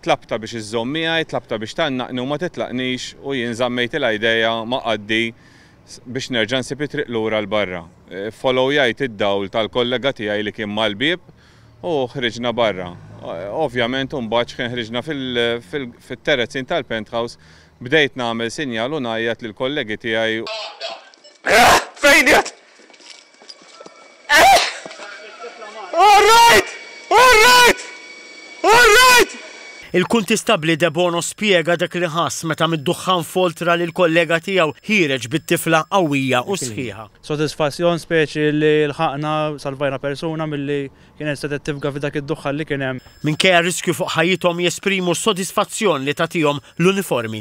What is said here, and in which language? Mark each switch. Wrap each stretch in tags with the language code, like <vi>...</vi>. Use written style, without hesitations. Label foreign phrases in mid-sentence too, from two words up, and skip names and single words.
<mt>Tlabta biex iżżomm miegħi, tlabta biex tannaqni u ma titlaqnix u jien żammejtilha idea ma qaddi biex nerġa' nsib it-triq lura l-barra. Followjajt id-dawl tal-kollega tiegħi li kien mal-bieb u ħriġna barra. Ovvjament imbagħad x'kien ħriġna fit-terrazzin tal-penthouse bdejt nagħmel sinjal u ngħajjat lill-kollegi tiegħi. Fejn jgħat?</mt> <en>All right! All right! All right!</en> <mt>Il-kuntistabli De Bono spjega dak li ħass meta mid-duħħan foltra lil kollega tiegħu ħireġ bit-tifla qawwija u sħiħa. Sodisfazzjon speċi li lħaqna salvajna persuna milli kienet se tifga f'dak id-duħħan li kien hemm. Minkejja riskju fuq ħajjithom jesprimu s-sodisfazzjon li tagħtihom l-uniformi.</mt>